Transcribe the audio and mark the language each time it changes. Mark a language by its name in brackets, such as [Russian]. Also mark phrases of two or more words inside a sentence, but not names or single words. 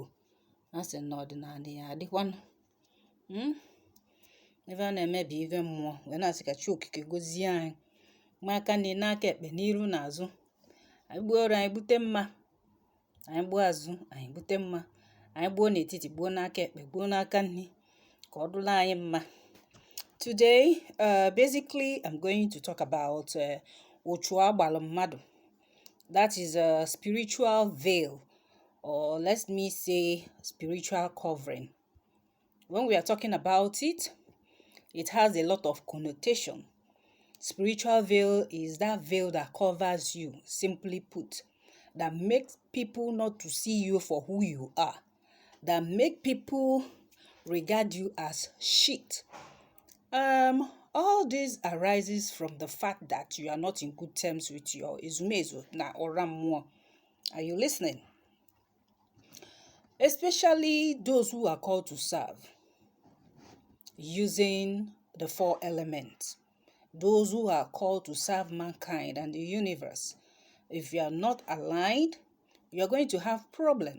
[Igbo] A sị na ọdịnala ya adịkwanụ. Ife a na-eme bụ ife mmụọ, wee na-asị ka Chi Okike gozie anyị ma aka nri n'aka ekpe n'iru na azụ. Anyị gbuo ọrụ anyị bute mma, anyị gbuo azụ anyị bute mma, anyị gbuo n'etiti gbuo n'aka ekpe gbuo n'aka nri, ka ọ dụla anyị mma. [English] Today, basically, I'm going to talk about [Igbo] ochu agbalụ mmadụ. [English] That is a spiritual veil, or let me say spiritual covering. When we are talking about it, it has a lot of connotation. Spiritual veil is that veil that covers you, simply put, that makes people not to see you for who you are, that make people regard you as shit. All this arises from the fact that you are not in good terms with your [Igbo] ezumezu na oramuo. [English] Are you listening? Especially those who are called to serve using the 4 elements. Those who are called to serve mankind and the universe. If you are not aligned, you are going to have problems.